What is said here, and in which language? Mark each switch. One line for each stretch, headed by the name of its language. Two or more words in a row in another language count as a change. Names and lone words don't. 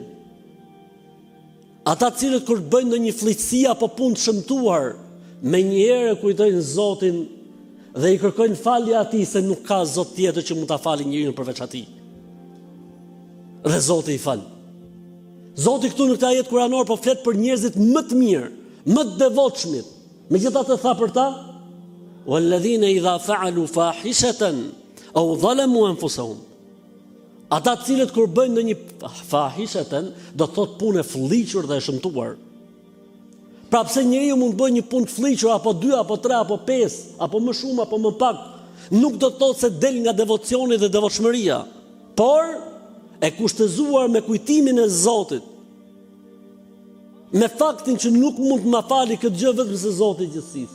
Albanian: Ata të cilët kur bëjnë në një fliqësi apo punë të shëmtuar, me njëherë kujtojnë Zotin dhe i kërkojnë falje atij se nuk ka Zot tjetër që mund ta falë njeriu përveç atij. Dhe Zoti i fal. Zoti këtu në këtë ajet kuranor po flet për njerëzit më të mirë, më të devotshmit. Megjithatë tha për ta:
Arabic: "والذين إذا فعلوا فاحشة أو ظلموا أنفسهم."
Albanian: Ata të cilët kur bëjnë ndonjë fahishatan, do të thotë punë fllihur dhe e shëmtuar. Pra pse njeriu mund të bëjë një punë të fllihur apo 2 apo 3 apo 5 apo më shumë apo më pak, nuk do të thotë se del nga devocioni dhe devotshmëria, por e kushtëzuar me kujtimin e Zotit, me faktin që nuk mund të ma fali këtë gjë vetëm se Zoti i gjithësisë.